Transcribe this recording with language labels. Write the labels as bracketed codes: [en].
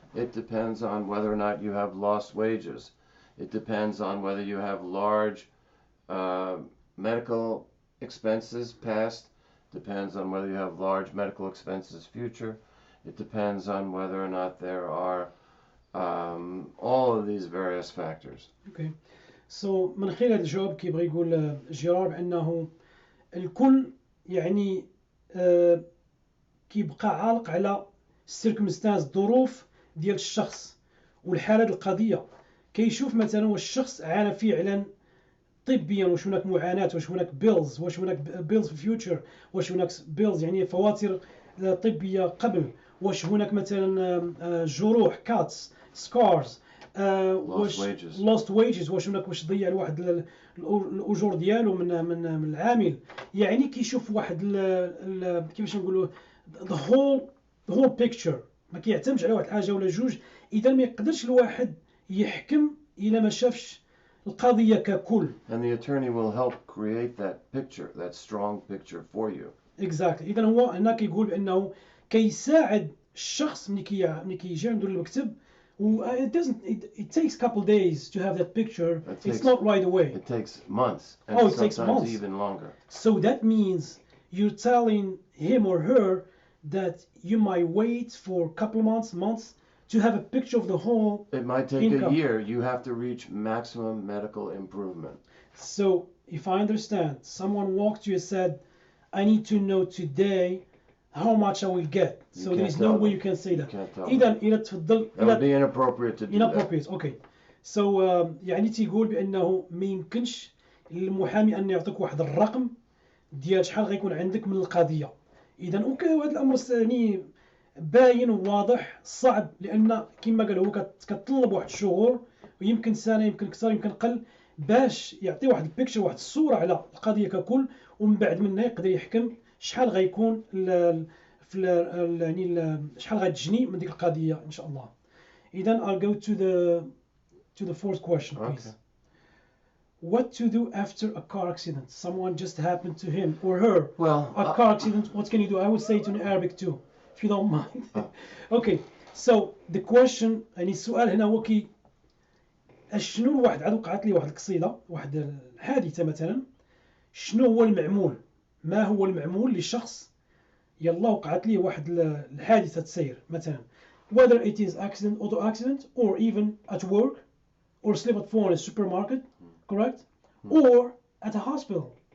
[en] It depends on whether or not you have lost wages. It depends on whether you have large medical expenses past. Depends on whether you have large medical expenses future. It depends on whether or not there are all of these various factors. Okay. So [ar] من خلال الجواب كيبغي يقول جيرار بأنه الكل يعني كيبقى عالق على السيركمستانس الظروف ديال الشخص والحالة القضية، كيشوف مثلا واش الشخص عانى فعلا طبيا، واش هناك معاناة، واش هناك بيلز، واش هناك بيلز في فيوتشر، واش هناك بيلز يعني فواتير طبية قبل، واش هناك مثلا جروح [en] cuts scars, [ar] واش [en] lost wages، [ar] واش هناك واش ضيع الواحد الاجور ديالو من العامل. يعني كيشوف واحد كيفاش نقولوا [en] the whole picture، [ar] ما كيعتمدش على واحد الحاجة ولا جوج. اذا ما يقدرش الواحد يحكم الا ما شافش القضية ككل. [en] And the attorney will help create that picture, that strong picture for you. Exactly. [ar] إذا هو هنا كيقول بأنه كيساعد الشخص ملي كيجي عنده المكتب، و [en] it takes a couple days to have that picture. It's not right away. It takes months. And it takes months. Even longer. So that means you're telling him or her that you might wait for a couple of months to have a picture of the whole It might take income. a year. You have to reach maximum medical improvement. So if I understand, someone walked to you and said, I need to know today how much I will get. So there is no way you can say that. That would be inappropriate to do inappropriate. Okay. So [ar] يعني تيقول بأنه ما يمكنش للمحامي أن يعطيك واحد الرقم ديال شحال غيكون عندك من القضية. إذا أوكي، هذا الأمر يعني باين وواضح صعب، لأن كما قال هو كتطلب واحد الشهور، ويمكن سنة يمكن أكثر يمكن أقل، باش يعطي واحد البيكتشر واحد الصورة على القضية ككل، ومن بعد منها يقدر يحكم شحال غيكون يعني شحال غتجني من ديك القضية إن شاء الله. إذا [en] I'll go to the fourth question, please. Okay. What to do after a car accident? Someone just happened to him or her. Well, a car accident. What can you do? I would say it in Arabic too. if you don't mind. Okay, so the question [ar] يعني السؤال هنا هو شنو الواحد عاد وقعت لي واحد القصيدة واحد الحادثة مثلا، شنو هو المعمول، ما هو المعمول لشخص يلا وقعت لي واحد الحادثة سير مثلا، [en] whether it is accident, auto accident, or even at work, or slip and fall in a supermarket, correct, or at a hospital.